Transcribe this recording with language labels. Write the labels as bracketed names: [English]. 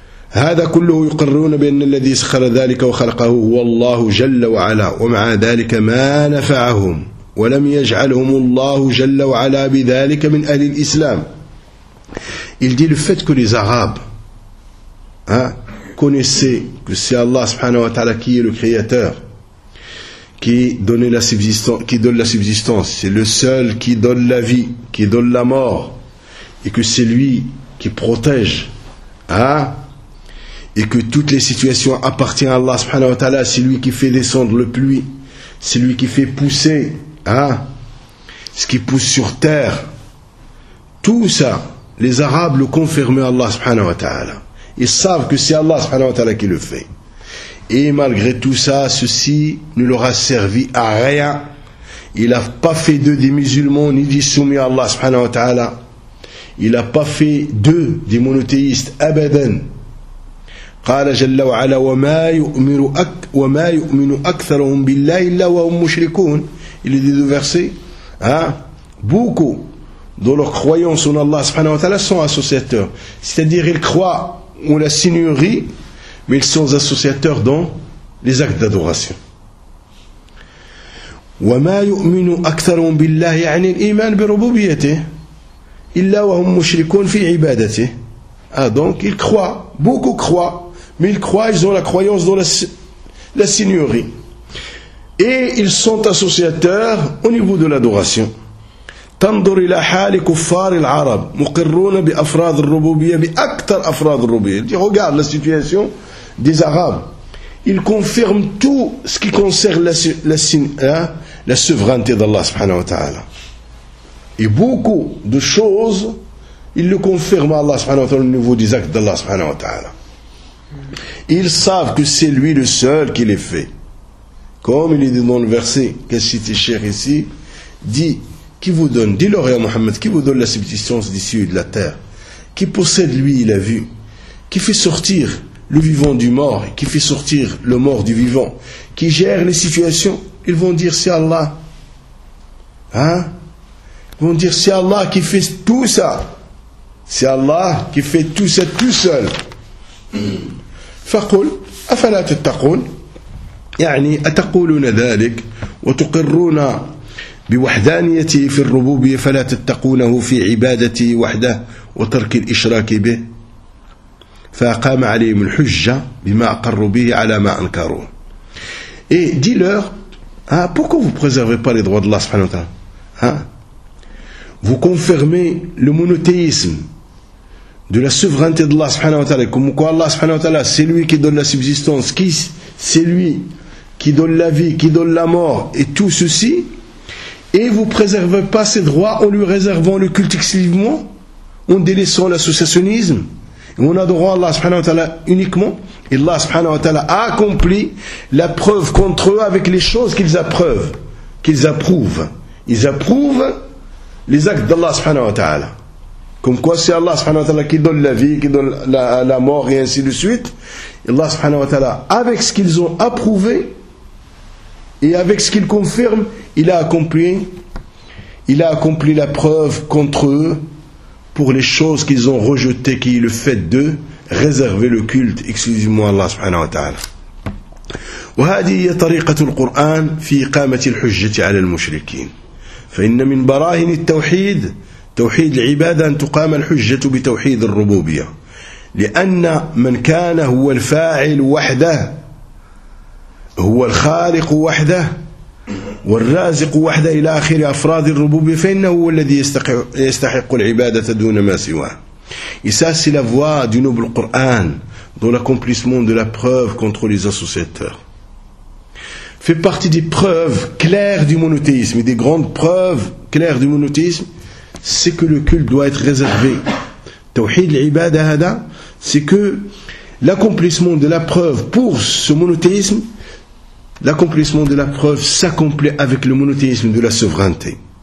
[Arabic] هذا كله يقرون بأن الذي سخر ذلك وخلقه هو الله جل وعلا ومع ذلك ما نفعهم ولم يجعلهم الله جل وعلا بذلك من أهل الإسلام. [French] Il dit le fait que les Arabes hein, connaissaient que c'est Allah subhanahu wa ta'ala qui est le créateur, qui donne la subsistance, c'est le seul qui donne la vie, qui donne la mort, et que c'est lui qui protège, hein, et que toutes les situations appartiennent à Allah subhanahu wa ta'ala, c'est lui qui fait descendre le pluie, c'est lui qui fait pousser, hein, ce qui pousse sur terre, tout ça, les Arabes le confirment à Allah subhanahu wa ta'ala. Ils savent que c'est Allah subhanahu wa ta'ala qui le fait. Et malgré tout ça, ceci ne leur a servi à rien. Il n'a pas fait d'eux des musulmans ni des soumis à Allah subhanahu wa ta'ala. Il n'a pas fait d'eux des monothéistes. [Arabic] Abadan. قال جل وعلا وما يؤمن وما يؤمن أكثرهم بالله إلا وهم مشركون. [French] Il est dit de verser, hein, beaucoup de leur croyance en Allah subhanahu wa ta'ala sont associateurs. C'est-à-dire, ils croient en la seigneurie, mais ils sont associateurs dans les actes d'adoration. [Arabic] وَمَا يُؤْمِنُ أَكْثَرُهُمْ بِاللَّهِ يَعْنِ الْإِيمَانِ بِرُبُوبِيَتِهِ إِلَّا وَهُمْ مُشْرِكُونَ فِي عِبَادَتِهِ. [French] Donc, ils croient, beaucoup croient, mais ils croient, ils ont la croyance dans la seigneurie. Et ils sont associateurs au niveau de l'adoration. [Arabic] تنظر إلى حال كفار العرب مقرون بأفراد الربوبية بأكثر أفراد الربوبية. [French] Il dit, regarde la situation des Arabes. Ils confirment tout ce qui concerne la souveraineté d'Allah subhanahu wa ta'ala. Et beaucoup de choses, ils le confirment à Allah subhanahu wa ta'ala au niveau des actes d'Allah subhanahu wa ta'ala. Ils savent que c'est lui le seul qui les fait. Comme il est dit dans le verset qu'a cité Cheikh ici, dit, qui vous donne, dis-leur à Mohammed, qui vous donne la subsistance des cieux et de la terre, qui possède lui la vue, qui fait sortir le vivant du mort, qui fait sortir le mort du vivant, qui gère les situations, ils vont dire c'est Allah. Hein? Ils vont dire c'est Allah qui fait tout ça. C'est Allah qui fait tout ça tout seul. [Arabic] Faqul, afala tattaqoun. يعني أتقولون ذلك وتقرون بوحدانيته في الربوبية فلا تتقونه في عبادته وحده وترك الإشراك به فأقام عليهم الحجة بما أقروا به على ما أنكروا. [French] Et dis-leur, hein, pourquoi vous ne préservez pas les droits d'Allah subhanahu wa ta'ala, hein? Vous confirmez le monothéisme de la souveraineté d'Allah subhanahu wa ta'ala, comme quoi Allah subhanahu wa ta'ala c'est lui qui donne la subsistance, c'est lui qui donne la vie, qui donne la mort, et tout ceci, et vous ne préservez pas ses droits en lui réservant le culte exclusivement, en délaissant l'associationnisme, Nous n'adorons Allah subhanahu wa ta'ala uniquement. Et Allah subhanahu wa ta'ala a accompli la preuve contre eux avec les choses qu'ils approuvent, qu'ils approuvent. Ils approuvent les actes d'Allah subhanahu wa ta'ala. Comme quoi c'est Allah subhanahu wa ta'ala qui donne la vie, qui donne la mort et ainsi de suite. Et Allah subhanahu wa ta'ala, avec ce qu'ils ont approuvé et avec ce qu'ils confirment, il a accompli la preuve contre eux pour les choses qu'ils ont rejetées, qui est le fait de réserver le culte exclusivement à Allah subhanahu wa ta'ala. [Arabic] وهذه هي طريقة القرآن في إقامة الحجة على المشركين فإن من براهين التوحيد توحيد العبادة أن تقام الحجة بتوحيد الربوبية لأن من كان هو الفاعل وحده هو الخالق وحده والرازق وحده إلى آخر أفراد الربوبية فإنه هو الذي يستحق العبادة دون ما سواه [French] Et ça, c'est la voie du noble Coran dans l'accomplissement de la preuve contre les associateurs. Fait partie des preuves claires du monothéisme, et des grandes preuves claires du monothéisme, c'est que le culte doit être réservé. [Arabic] Tawhid l'ibada hada, [French] c'est que l'accomplissement de la preuve pour ce monothéisme, l'accomplissement de la preuve s'accomplit avec le monothéisme de la souveraineté.